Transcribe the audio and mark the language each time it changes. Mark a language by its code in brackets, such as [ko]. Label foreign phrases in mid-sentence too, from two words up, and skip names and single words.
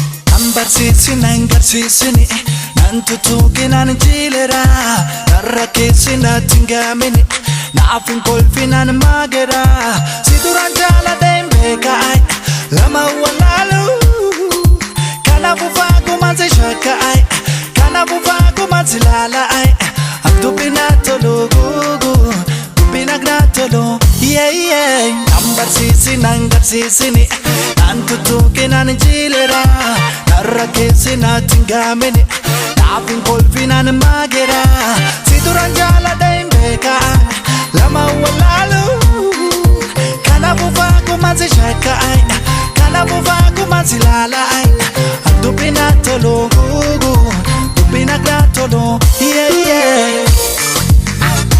[om] Nan barsiisin, nan garsiisini, nan tuttuqi, nan jiilera. Nan rakkeessi, natti hin gaamini, naaf hin kolfi, nan maagera. Si duraan jaaladhe hin beeka, ai, lama wallaalu. Kanaafuu faaguma si shakka, ai, kanaafuu faaguma si laala, ai. Ak dubbi na tolu gugu, dubbi na na tolu, [en] yeah, yeah. [om] Nan barsiisi, nan garsiisini, nan tuttuqi, nan jiilera. Nan rakkeessi, natti hin gaamini, naaf hin kolfi, nan maagera. Si duraan jaaladhe hin beeka, lama wallaalu. Kanaafuu faaguma si shakka, ai, kanaafuu faaguma si laala, ai. Ak dubbi na tolu gugu, dubbi na na tolu, [en] yeah, yeah.